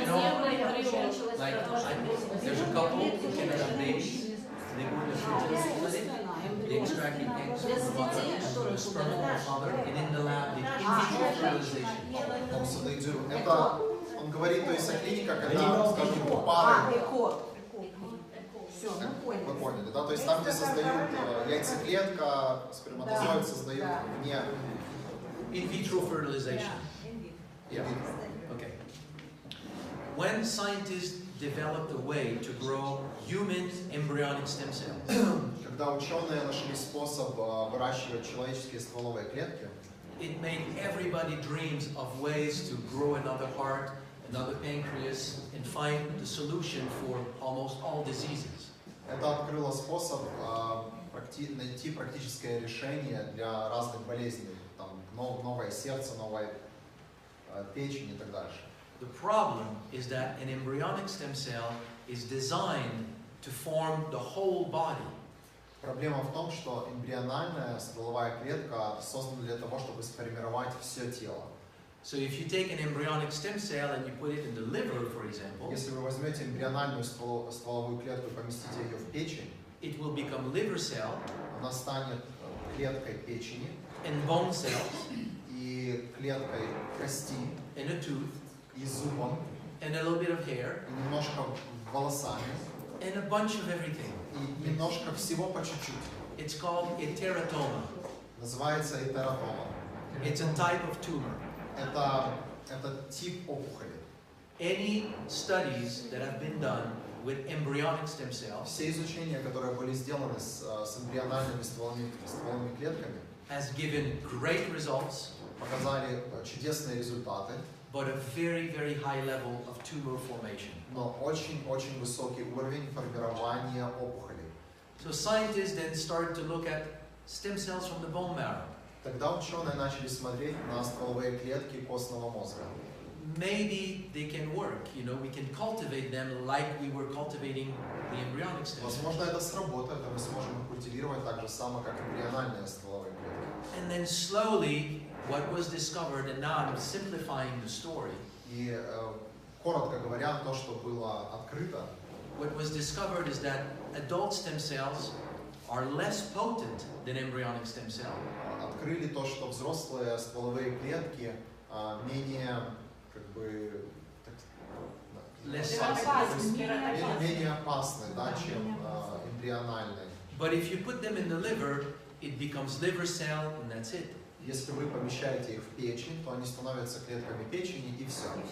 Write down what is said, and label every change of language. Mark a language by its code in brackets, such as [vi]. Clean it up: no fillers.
[en] Like, there's a couple who can have babies, they go to the fertility clinic, they extract the eggs from the mother, the sperm from the father, and in the lab they in vitro fertilization. [ru] Это, он говорит, то есть о клиниках, когда, скажем, пары. Все, мы поняли. Вы поняли, да? То есть там, где создают яйцеклетка, сперматозоид создают вне. [en] In vitro fertilization. Yeah. Okay. When scientists developed a way to grow human embryonic stem cells, [ru] Когда ученые нашли способ выращивать человеческие стволовые клетки, [en] it made everybody dreams of ways to grow another heart, another pancreas, and find the solution for almost all diseases. [ru] это открыло способ найти практическое решение для разных болезней. Там новое сердце, новая печень и так дальше. [en] The problem is that an embryonic stem cell is designed to form the whole body. [ru] Проблема в том, что эмбриональная стволовая клетка создана для того, чтобы сформировать все тело. [en] So if you take an embryonic stem cell and you put it in the liver, for example, [ru] Если вы возьмете эмбриональную стволовую клетку и поместите ее в печень, [en] it will become liver cell [ru] она станет клеткой печени [en] and bone cells [ru] и клеткой кости [en] and a tooth [ru] и зубом [en] and a little bit of hair [ru] и немножко волосами [en] and a bunch of everything. [ru] и немножко всего по чуть-чуть. [en] It's called a teratoma. [ru] Называется этератома. [en] It's a type of tumor. [ru] Это тип опухоли. [en] Any studies that have been done with embryonic stem cells [ru] Все изучения, которые были сделаны с эмбриональными стволовыми клетками, [en] has given great results, [ru] показали чудесные результаты, [en] but a very, very high level of tumor formation. [ru] но очень-очень высокий уровень формирования опухолей. [en] So scientists then started to look at stem cells from the bone marrow. [ru] Тогда ученые начали смотреть на стволовые клетки костного мозга. [en] Maybe they can work, you know, we can cultivate them like we were cultivating the embryonic stem cells. [ru] Возможно, это сработает, и мы сможем их культивировать так же само, как эмбриональные стволовые клетки. [en] And then slowly what was discovered, and now I'm simplifying the story. [ru] И коротко говоря, то, что было открыто, [en] What was discovered is that adult stem cells are less potent than embryonic stem cells. [ru] открыли то, что взрослые стволовые клетки менее, как бы, [en] Less [ru] менее опасны, да, чем эмбриональные. [en] But if you put them in the liver, it becomes liver cell, and that's it. [ru] Если вы помещаете их в печень, то они становятся клетками печени и все.